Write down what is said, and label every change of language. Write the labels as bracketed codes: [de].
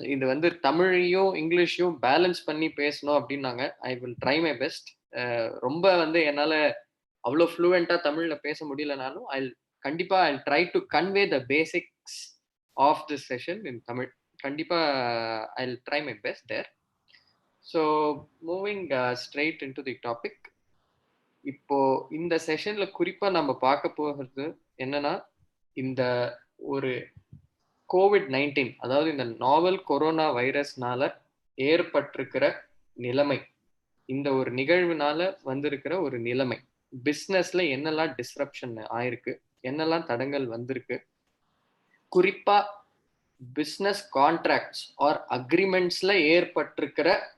[ta] இது வந்து தமிழையும் இங்கிலீஷையும் பேலன்ஸ் பண்ணி பேசணும் அப்படின்னாங்க. [en] I will try my best. [ta] ரொம்ப வந்து என்னால அவ்வளோ ஃப்ளூவெண்ட்டாக தமிழில் பேச முடியலனாலும் [en] I'll try to convey the basics of this session in Tamil. [ta] கண்டிப்பாக [en] I'll try my best there. So moving straight into the topic. [ta] இப்போ இந்த செஷனில் குறிப்பாக நம்ம பார்க்க போகிறது என்னன்னா, இந்த ஒரு COVID-19, அதாவது இந்த நாவல் கொரோனா வைரஸ்னால ஏற்பட்டிருக்கிற நிலைமை, இந்த ஒரு நிகழ்வுனால வந்திருக்கிற ஒரு நிலைமை, பிஸ்னஸ்ல என்னெல்லாம் டிஸ்ரப்ஷன் ஆயிருக்கு, என்னெல்லாம் தடங்கள் வந்திருக்கு, குறிப்பா பிஸ்னஸ் கான்ட்ராக்ட்ஸ் ஆர் அக்ரிமெண்ட்ஸ்ல ஏற்பட்டிருக்கிற